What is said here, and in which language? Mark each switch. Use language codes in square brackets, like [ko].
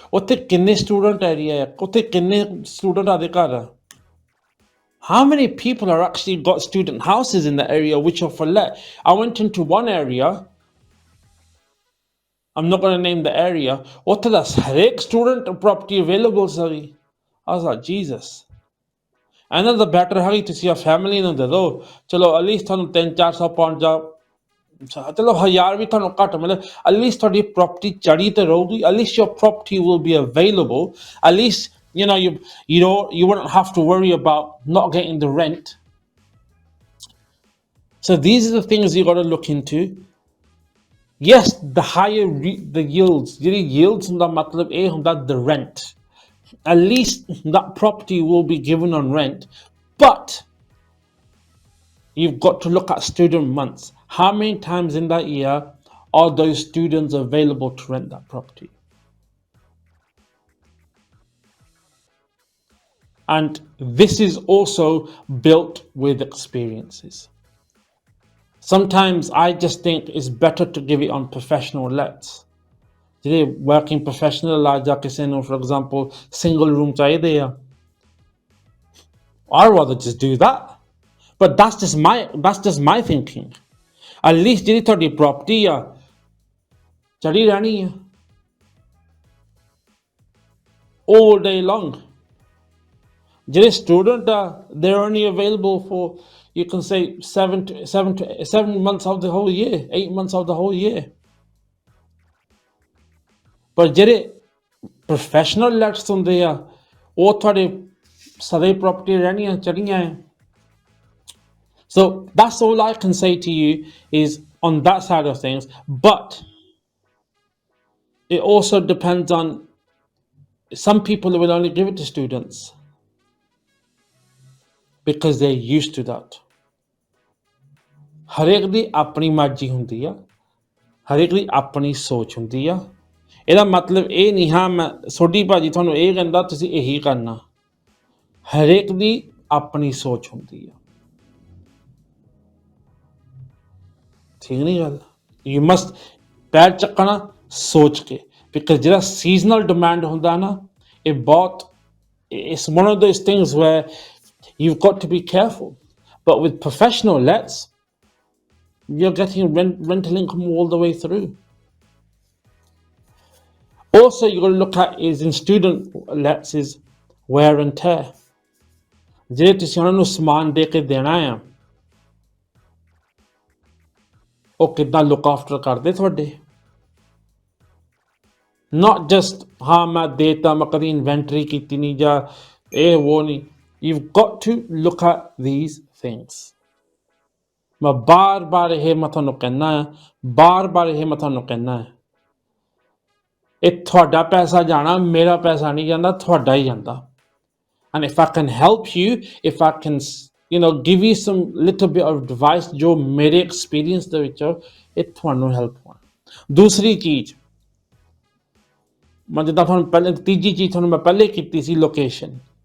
[pa] ਉੱਥੇ ਕਿੰਨੇ student area ਹੈ, ਉੱਥੇ ਕਿੰਨੇ student ਆਦੇ ਘਰ ਆ? [en] How many people are actually got student houses in the area which are for let? I went into one area, I'm not going to name the area, [pa] ਉੱਥੇ ਦਾ ਹਰੇਕ student property available ਸੀ. [en] I was like, Jesus. [pa] ਇਹਨਾਂ ਦਾ better ਹੈਗੀ ਤੁਸੀਂ ਆ family ਨੂੰ ਦੇ ਦਿਓ, ਚਲੋ ਐਟਲੀਸਟ ਤੁਹਾਨੂੰ 300-400 ਪਾਉਂਡ ਜਾਂ ਚਲੋ 1000 ਵੀ ਤੁਹਾਨੂੰ ਘੱਟ ਮਿਲੇ, ਐਟਲੀਸਟ ਤੁਹਾਡੀ ਪ੍ਰੋਪਰਟੀ ਚੜੀ ਤੇ ਰਹੂਗੀ, at least [en] your property will be available, at least you wouldn't have to worry about not getting the rent. So these are the things you got to look into. Yes, the higher the yields, [pa] ਜਿਹੜੀ yields ਹੁੰਦਾ ਮਤਲਬ ਇਹ ਹੁੰਦਾ [en] the rent. At least that property will be given on rent, but you've got to look at student months. How many times in that year are those students available to rent that property? And this is also built with experiences. Sometimes I just think it's better to give it on professional lets. [pa] ਜਿਹੜੇ working professional ਆ ਜਾਂ ਕਿਸੇ ਨੂੰ [en] for example single room ਚਾਹੀਦੇ ਆ, I'd rather just do that. But that's just my thinking. [pa] At least ਜਿਹੜੀ ਤੁਹਾਡੀ property ਆ ਚੜੀ ਰਹਿਣੀ ਆ [en] all day long. [pa] ਜਿਹੜੇ student ਆ [en] they're only available for, you can say 7 months of the whole year, 8 months of the whole year. [pa] ਪਰ ਜਿਹੜੇ ਪ੍ਰੋਫੈਸ਼ਨਲ ਲੈਟਸ ਹੁੰਦੇ ਆ ਉਹ ਤੁਹਾਡੇ ਸਦੇ ਪ੍ਰੋਪਰਟੀ ਰਹਿਣੀਆਂ ਚੜੀਆਂ ਹੈ. [en] So that's all I can say to you is on that side of things, but it also depends on some people who will only give it to students because they're used to that. [pa] ਹਰੇਕ ਦੀ ਆਪਣੀ ਮਰਜ਼ੀ ਹੁੰਦੀ ਆ, ਹਰੇਕ ਦੀ ਆਪਣੀ ਸੋਚ ਹੁੰਦੀ ਆ. ਇਹਦਾ ਮਤਲਬ ਇਹ ਨਹੀਂ ਹਾਂ ਮੈਂ ਸੋਢੀ ਭਾਜੀ ਤੁਹਾਨੂੰ ਇਹ ਕਹਿੰਦਾ ਤੁਸੀਂ ਇਹੀ ਕਰਨਾ, ਹਰੇਕ ਦੀ ਆਪਣੀ ਸੋਚ ਹੁੰਦੀ ਆ, ਠੀਕ ਨਹੀਂ ਗੱਲ? [en] you must [pa] ਪੈਰ ਚੱਕਣਾ ਸੋਚ ਕੇ, ਬਿਕਾਜ਼ ਜਿਹੜਾ ਸੀਜ਼ਨਲ ਡਿਮਾਂਡ ਹੁੰਦਾ ਨਾ ਇਹ ਬਹੁਤ, [en] it's one of those things where you've got to be careful. But with professional lets, you're getting rental income all the way through. Also, you got to look at is in student lets is wear and tear. [pa] ਜਿਹੜੇ ਤੁਸੀਂ ਉਹਨਾਂ ਨੂੰ ਸਮਾਨ ਦੇ ਕੇ ਦੇਣਾ ਆ ਉਹ ਕਿੱਦਾਂ ਲੁੱਕ ਆਫਟਰ ਕਰਦੇ ਤੁਹਾਡੇ, [en] not just [pa] ਹਾਂ ਮੈਂ ਦੇਤਾ ਮੈਂ ਕਦੀ ਇਨਵੈਂਟਰੀ ਕੀਤੀ ਨਹੀਂ ਜਾਂ ਇਹ ਉਹ ਨਹੀਂ. [en] You've got to look at these things. [pa] ਮੈਂ ਬਾਰ-ਬਾਰ ਇਹ ਮੈਂ ਤੁਹਾਨੂੰ ਕਹਿਣਾ ਆ, ਬਾਰ-ਬਾਰ ਇਹ ਮੈਂ ਤੁਹਾਨੂੰ ਕਹਿਣਾ ਹੈ, ਇਹ ਤੁਹਾਡਾ ਪੈਸਾ ਜਾਣਾ, ਮੇਰਾ ਪੈਸਾ ਨਹੀਂ ਜਾਂਦਾ, ਤੁਹਾਡਾ ਹੀ ਜਾਂਦਾ. [en] And if I can help you, if I can give you some little bit of advice [pa] ਜੋ ਮੇਰੇ ਐਕਸਪੀਰੀਅੰਸ ਦੇ ਵਿੱਚ ਇਹ ਤੁਹਾਨੂੰ ਹੈਲਪ ਹੋਣਾ. ਦੂਸਰੀ ਚੀਜ਼ ਮੈਂ ਜਿੱਦਾਂ ਤੁਹਾਨੂੰ ਪਹਿਲੇ, ਤੀਜੀ ਚੀਜ਼ ਤੁਹਾਨੂੰ ਮੈਂ ਪਹਿਲੇ ਕੀਤੀ ਸੀ, location.